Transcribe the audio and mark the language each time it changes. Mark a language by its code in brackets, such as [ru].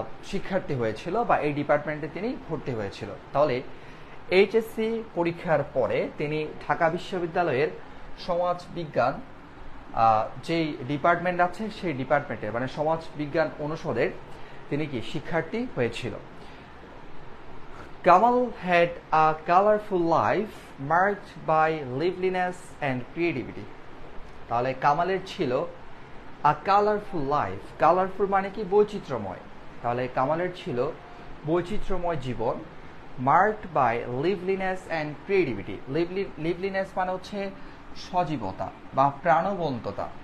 [bn] শিক্ষার্থী হয়েছিল, বা এই ডিপার্টমেন্টে তিনি ভর্তি হয়েছিল। তাহলে HSC পরীক্ষার পরে তিনি ঢাকা বিশ্ববিদ্যালয়ের সমাজ বিজ্ঞান যেই ডিপার্টমেন্ট আছে সেই ডিপার্টমেন্টে মানে সমাজ বিজ্ঞান অনুষদের তিনি কি শিক্ষার্থী হয়েছিল। [en] Kamal had a colorful life marked by liveliness and creativity. [bn] তাহলে কামালের ছিল [en] a colorful life, [bn] কালারফুল মানে কি? বৈচিত্র্যময়। তাহলে কামালের ছিল বৈচিত্র্যময় জীবন, [en] marked by liveliness and creativity. [bn] liveliness মানে হচ্ছে সজীবতা বা প্রাণবন্ততা।